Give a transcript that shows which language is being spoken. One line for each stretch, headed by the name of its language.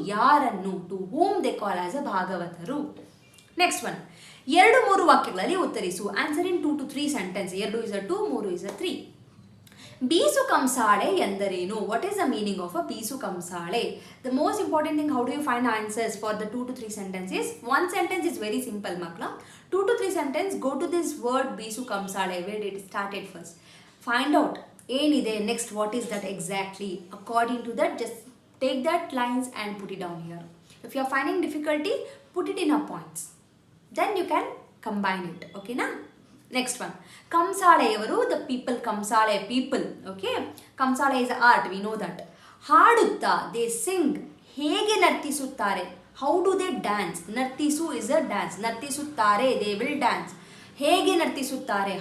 Kannada: ಯಾರನ್ನು,
English: To whom they call as a ಭಾಗವತರು. Next one,
Kannada: 2-3 ವಾಕ್ಯಗಳಲ್ಲಿ ಉತ್ತರಿಸು.
English: Answer in 2 to 3 sentence. 2 is a 2, 3 is a 3.
Kannada: ಬೀಸು ಕಂಸಾಳೆ ಎಂದರೇನು?
English: What is the meaning of a Beesu Kamsale? The most important thing, how do you find answers for the 2 to 3 sentences? One sentence is very simple, Makla. 2 to 3 sentence, go to this word Beesu Kamsale. Where did it started first? Find out
Kannada: ಏನಿದೆ,
English: next what is that exactly? According to that, just take that lines and put it down here. If you are finding difficulty, put it in a points. Then you can combine it. Okay na? Next one, ಕಂಸಾಳೆಯವರು, the people, Kamsale people. Okay, Kamsale is art, we know that.
Kannada: ಹಾಡುತ್ತಾ,
English: They sing.
Kannada: ಹೇಗೆ ನರ್ತಿಸುತ್ತಾರೆ?
English: How do they dance? ನರ್ತಿಸು is a dance.
Kannada: ನರ್ತಿಸುತ್ತಾರೆ,
English: They will dance.
Kannada: ಹೇಗೆ ನರ್ತಿಸುತ್ತಾರೆ?